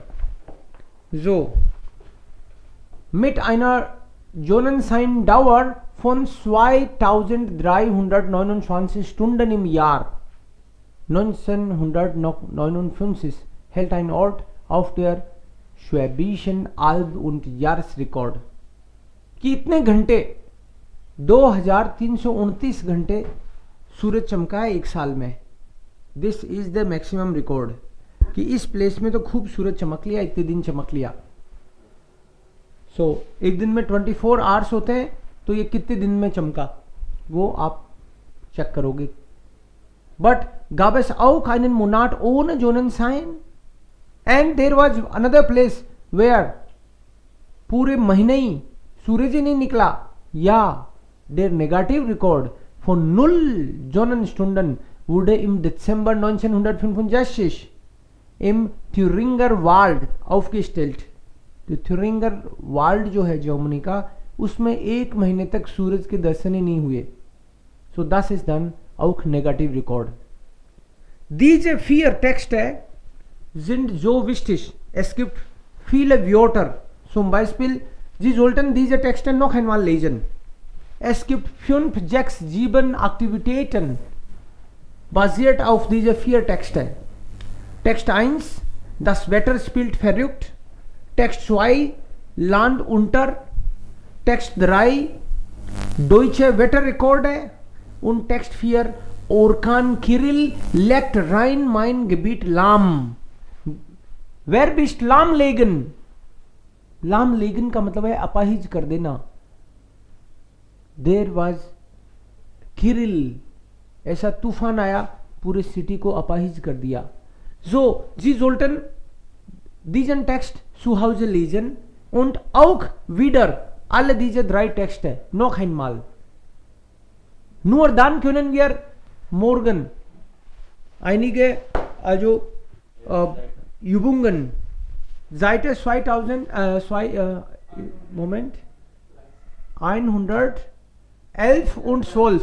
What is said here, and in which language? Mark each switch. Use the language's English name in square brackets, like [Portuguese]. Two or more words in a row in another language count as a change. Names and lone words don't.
[German] So, mit einer Sonnenscheindauer von 2329 Stunden im Jahr 1959 hält ein Ort auf der Schwäbischen Alb und Jahresrekord. [Hindi] कितने घंटे 2329 घंटे सूरज चमका है एक साल में. [English] this is the maximum record [Hindi] कि इस प्लेस में तो खूब सूरज चमक लिया, इतने दिन चमक लिया. सो एक दिन में 24 आवर्स होते हैं, तो ये कितने दिन में चमका वो आप चेक करोगे. [German] बट gab es auch einen Monat ohne Sonnenschein [English] and there was another place where [Hindi] पूरे महीने ही सूरज ही नहीं निकला. [German] या der negative Rekord von 0 Sonnenstunden wurde im Dezember 1965 im Thüringer Wald aufgestellt. [Hindi] तो थ्यूरिंगर वाल्ड जो है जर्मनी का, उसमें एक महीने तक सूरज के दर्शन ही नहीं हुए. [German] सो das ist dann auch negativ Rekord. Diese 4 Texte sind so wichtig. Es gibt viele Wörter. Zum Beispiel, Sie sollten diese Texte noch einmal lesen. Es gibt 5, 6, 7 Aktivitäten basiert auf diese 4 Texte. Text 1, das Wetter spielt verrückt. Text 2, Land unter. Text 3, deutsche Wetterrekorde. Und Text 4, Orkan Kirill legt Rhein-Main-Gebiet lahm. Wer bist lahmlegen? lahmlegen [Hindi] का मतलब है अपाहिज कर देना. [English] There was Kirill, [Hindi] ऐसा तूफान आया, पूरे सिटी को अपाहिज कर दिया. [German] So, Sie sollten diesen Text zu Hause lesen und auch wieder alle diese 3 Texte noch einmal. Nur dann können wir morgen einige Übungen Seite 111 und 12.